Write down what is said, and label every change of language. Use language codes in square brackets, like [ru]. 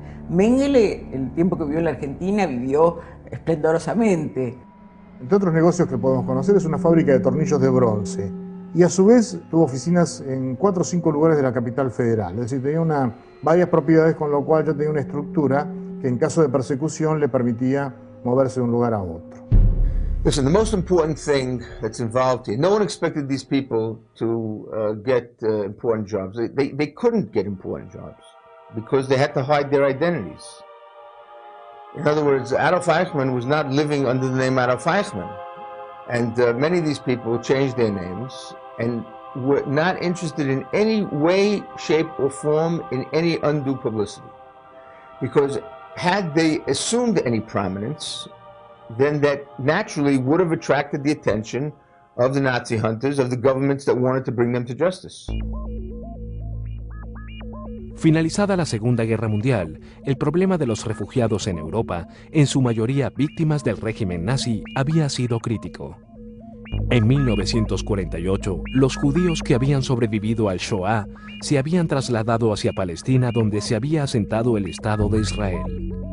[es] Mengele, el tiempo que vivió en la Argentina, vivió esplendorosamente. Entre otros negocios que podemos conocer es una fábrica de tornillos de bronce, y a su vez tuvo oficinas en 4 o 5 lugares de la capital federal, es decir, tenía varias propiedades, con lo cual ya tenía una estructura que en caso de persecución le permitía moverse de un lugar a otro. [en] Listen, the most important thing that's involved here, no one expected these people to get important jobs. They couldn't get important jobs because they had to hide their identities. In other words, Adolf Eichmann was not living under the name Adolf Eichmann. And many of these people changed their names and were not interested in any way, shape, or form in any undue publicity. Because had they assumed any prominence, then that naturally would have attracted the attention of the Nazi hunters, of the governments that wanted to bring them to justice. [es] Finalizada la Segunda Guerra Mundial, el problema de los refugiados en Europa, en su mayoría víctimas del régimen nazi, había sido crítico. En 1948, los judíos que habían sobrevivido al Shoah se habían trasladado hacia Palestina, donde se había asentado el Estado de Israel.